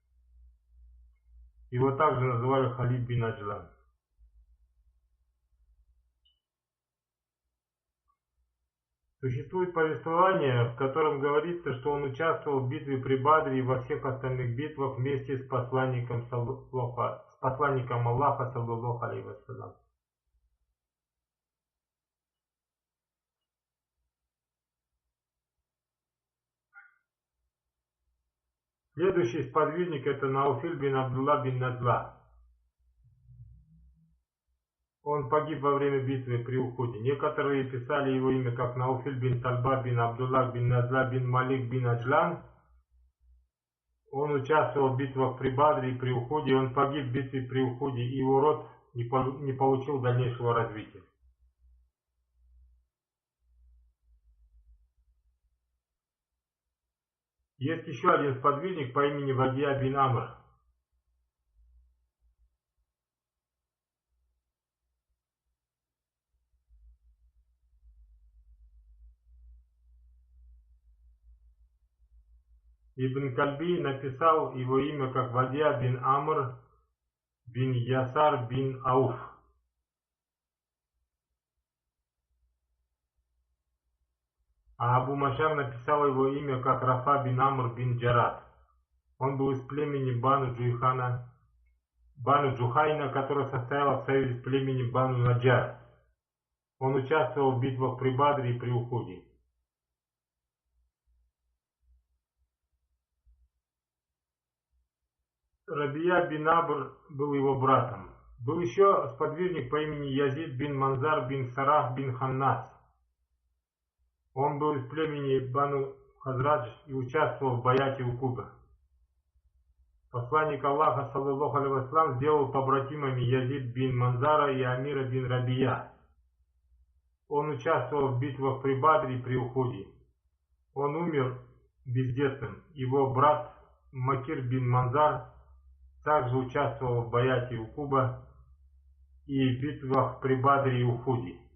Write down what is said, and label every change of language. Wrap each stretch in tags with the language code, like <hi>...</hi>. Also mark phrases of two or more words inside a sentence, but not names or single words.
<ru>Его также называли Халид бин Аджлан. Существует повествование, в котором говорится, что он участвовал в битве при Бадре и во всех остальных битвах вместе с посланником Аллаха,</ru> <ar>صلى الله عليه وسلم.</ar> <ru>Следующий сподвижник это Науфиль бин Абдулла бин Назла. Он погиб во время битвы при Ухуде. Некоторые писали его имя как Науфиль бин Тальба бин Абдуллах бин Назла бин Малик бин Аджлан. Он участвовал в битвах при Бадре и при Ухуде. Он погиб в битве при Ухуде, и его род не получил дальнейшего развития. Есть еще один сподвижник по имени Вадия бин Амр. Ибн Кальби написал его имя как Вадия бин Амр бин Ясар бин Ауф. А Абу Машар написал его имя как Рафа бин Амр бин Джарат. Он был из племени Бану Джухайна, которое состояло в союзе с племенем Бану Наджар. Он участвовал в битвах при Бадре и при Ухуде. Рабия бин Абр был его братом. Был еще сподвижник по имени Язид бин Манзар бин Сарах бин Ханнас. Он был из племени Бану Хазрадж и участвовал в баяте Укуба. Посланник Аллаха,</ru> <ar>صلى الله عليه وسلم,</ar> <ru>сделал побратимами Язид бин Манзара и Амира бин Рабия. Он участвовал в битвах при Бадре и при Ухуде. Он умер бездетным. Его брат Макир бин Манзар также участвовал в баяте Укуба и битвах при Бадре и Ухуде.</ru>